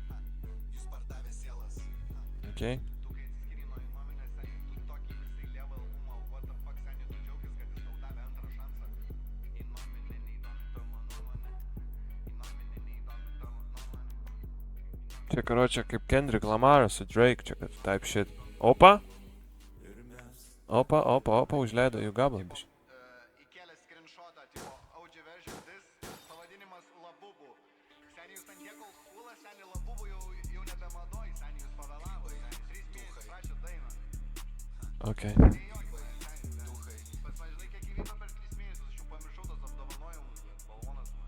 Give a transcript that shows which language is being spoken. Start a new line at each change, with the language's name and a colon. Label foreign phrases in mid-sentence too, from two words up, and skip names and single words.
English: Okay.
Lithuanian: Čia, karočią, kaip Kendrick Lamar su Drake, čia, kad
English: type shit.
Lithuanian: Opa, užleido jų gabalą, biškį. Įkėlė screenshotą, tipo,
English: audio version this,
Lithuanian: pavadinimas Labubu. Seniai jūs ant tiek
English: old schoolas,
Lithuanian: seniai Labubu jau nebemadoj, seniai jūs pavėlavo, seniai 3 mėnesius rašė dainą.
English: Okay.
Lithuanian: Pas man žinai, kiek įvyko per 3 mėnesius, aš jau pamiršau tos apdovanojimus, bet balvonas man.